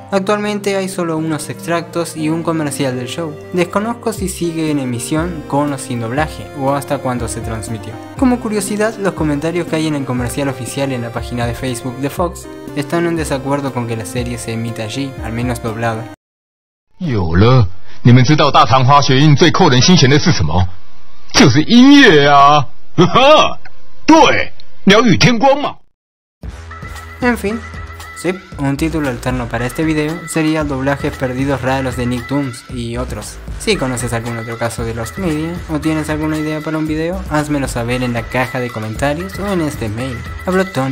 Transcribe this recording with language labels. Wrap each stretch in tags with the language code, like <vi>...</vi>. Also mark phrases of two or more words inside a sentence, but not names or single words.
<es>Actualmente hay solo unos extractos y un comercial del show. Desconozco si sigue en emisión con o sin doblaje, o hasta cuándo se transmitió. Como curiosidad, los comentarios que hay en el comercial oficial en la página de Facebook de Fox están en desacuerdo con que la serie se emita allí, al menos doblada.</es> <zh>有了，你们知道大唐花学运最扣人心弦的是什么？就是音乐啊！哈哈，对。</zh> <es>En fin, sí, un título alterno para este video sería Doblajes perdidos raros de Nicktoons y otros. Si conoces algún otro caso de</es> <en>Lost Media</en> <es>o tienes alguna idea para un video, házmelo saber en la caja de comentarios o en este mail.</es>